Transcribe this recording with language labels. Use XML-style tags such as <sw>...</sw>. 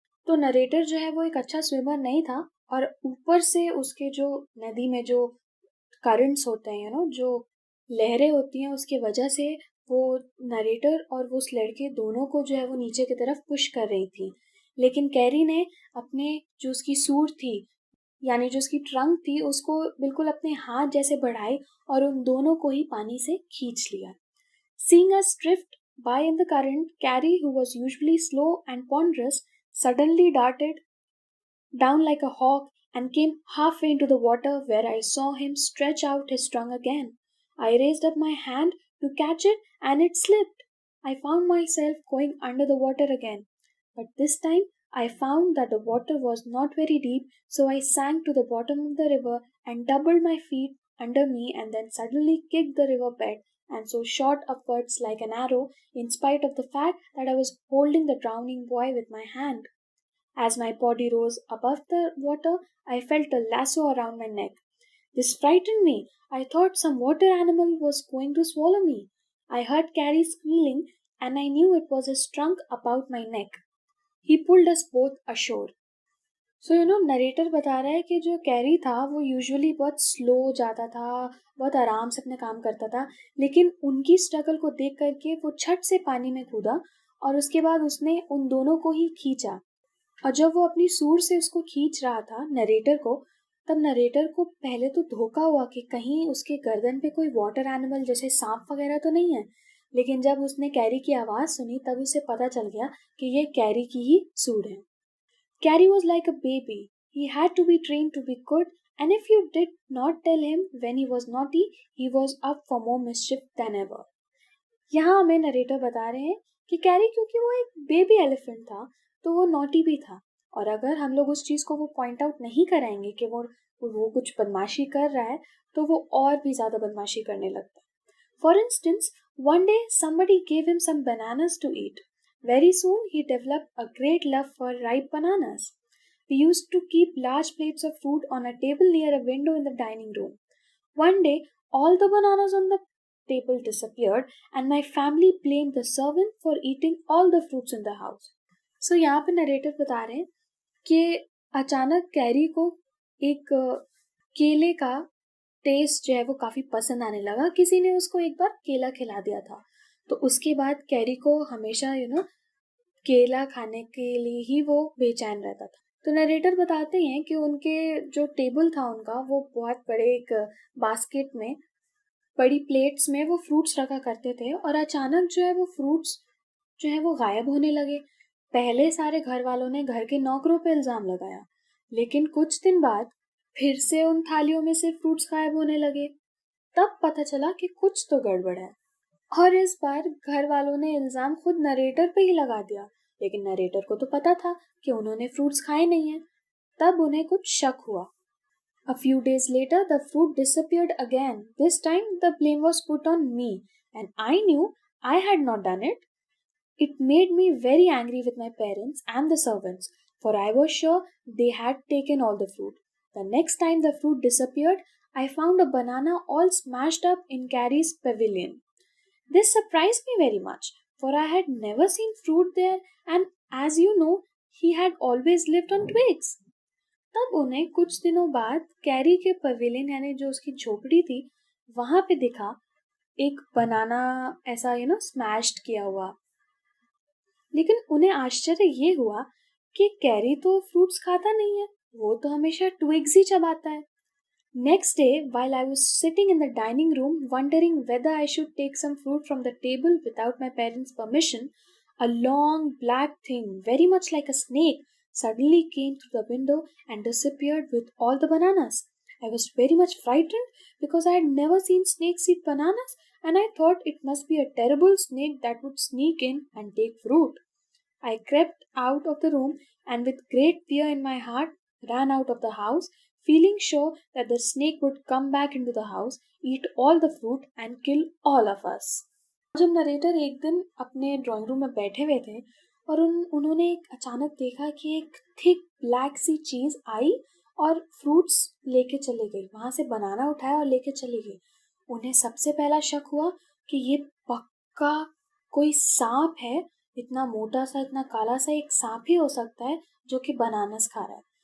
<hi>तो नरेटर जो है वो एक अच्छा स्विमर नहीं था, और ऊपर से उसके जो नदी में जो करंट्स होते हैं जो लहरें होती हैं, उसकी वजह से वो नरेटर और वो उस लड़के दोनों को जो है वो नीचे की तरफ पुश कर रही थी। लेकिन कैरी ने अपने जो उसकी सूर थी, यानी जो उसकी ट्रंक थी, उसको बिल्कुल अपने हाथ जैसे बढ़ाई और उन दोनों को ही पानी से खींच लिया।</hi> <en>Seeing us drift by in the current, Carrie, who was usually slow and ponderous, suddenly darted down like a hawk and came halfway into the water, where I saw him stretch out his trunk again. I raised up my hand to catch it and it slipped. I found myself going under the water again. But this time I found that the water was not very deep, so I sank to the bottom of the river and doubled my feet under me and then suddenly kicked the river bed and so shot upwards like an arrow in spite of the fact that I was holding the drowning boy with my hand. As my body rose above the water, I felt a lasso around my neck. This frightened me. I thought some water animal was going to swallow me. I heard Carrie squealing, and I knew it was his trunk about my neck. He pulled us both ashore.</en> <hi>So narrator बता रहा है कि जो carry था वो usually बहुत slow जाता था, बहुत आराम से अपने काम करता था, लेकिन उनकी स्ट्रगल को देख करके वो छट से पानी में कूदा और उसके बाद उसने उन दोनों को ही खींचा। और जब वो अपनी सूर से उसको खींच रहा था नरेटर को, तब नरेटर को पहले तो धोखा हुआ कि कहीं उसके गर्दन पे कोई वाटर एनिमल जैसे सांप वगैरह तो नहीं है। लेकिन जब उसने कैरी की आवाज़ सुनी तब उसे पता चल गया कि ये कैरी की ही सूर है।</hi> <en>Carrie was like a baby. He had to be trained to be good, and if you did not tell him when he was naughty, he was up for more mischief than ever.</en> <hi>यहाँ हमें narrator बता रहे हैं कि carry क्योंकि वो एक baby elephant था तो वो नॉटी भी था, और अगर हम लोग उस चीज़ को वो पॉइंट आउट नहीं कराएंगे कि वो कुछ बदमाशी कर रहा है, तो वो और भी ज़्यादा बदमाशी करने लगता है।</hi> <en>For instance, one day somebody gave him some bananas to eat. Very soon he developed a great love for ripe bananas. We used to keep large plates of fruit on a table near a window in the dining room. One day, all the bananas on the table disappeared, and my family blamed the servant for eating all the fruits in the house.</en> <hi>So यहाँ पे narrator बता रहे हैं कि अचानक carry को एक केले का टेस्ट जो है वो काफ़ी पसंद आने लगा। किसी ने उसको एक बार केला खिला दिया था, तो उसके बाद कैरी को हमेशा केला खाने के लिए ही वो बेचैन रहता था। तो नरेटर बताते हैं कि उनके जो टेबल था उनका, वो बहुत बड़े एक बास्केट में, बड़ी प्लेट्स में वो फ्रूट्स रखा करते थे, और अचानक जो है वो फ्रूट्स जो है वो गायब होने लगे। पहले सारे घर वालों ने घर के नौकरों पे इल्ज़ाम लगाया, लेकिन कुछ दिन बाद फिर से उन थालियों में से फ्रूट्स गायब होने लगे। तब पता चला कि कुछ तो गड़बड़ है, और इस बार घर वालों ने इल्ज़ाम खुद नरेटर पे ही लगा दिया, लेकिन नरेटर को तो पता था कि उन्होंने फ्रूट्स खाए नहीं हैं। तब उन्हें कुछ शक हुआ।</hi> <en>A few days later, the fruit disappeared again. This time, the blame was put on me, and I knew I had not done it. It made me very angry with my parents and the servants, for I was sure they had taken all the fruit. The next time the fruit disappeared, I found a banana all smashed up in Carrie's pavilion. This surprised me very much, for I had never seen fruit there, and as you know, he had always lived on twigs.</en> <hi>तब उन्हें कुछ दिनों बाद carry के pavilion यानी जो उसकी झोपड़ी थी वहां पे दिखा एक बनाना ऐसा स्मैश्ड किया हुआ। लेकिन उन्हें आश्चर्य ये हुआ कि कैरी तो फ्रूट्स खाता नहीं है, वो तो हमेशा ट्विग्स ही चबाता है।</hi> <en>Next day, while I was sitting in the dining room wondering whether I should take some fruit from the table without my parents' permission, a long black thing, very much like a snake, suddenly came through the window and disappeared with all the bananas. I was very much frightened because I had never seen snakes eat bananas, and I thought it must be a terrible snake that would sneak in and take fruit. I crept out of the room and with great fear in my heart ran out of the house, feeling sure that the snake would come back into the house, eat all the fruit and kill all of us.</en> <hi>जब narrator एक दिन अपने drawing room में बैठे हुए थे और उन्होंने एक अचानक देखा कि एक थिक ब्लैक सी चीज आई और फ्रूट्स लेके चले गई, वहां से बनाना उठाया और लेके चली गई। उन्हें सबसे पहला शक हुआ कि ये पक्का कोई सांप है, इतना मोटा सा इतना काला सा एक सांप ही हो सकता है जो कि बनानास खा रहा है।</hi>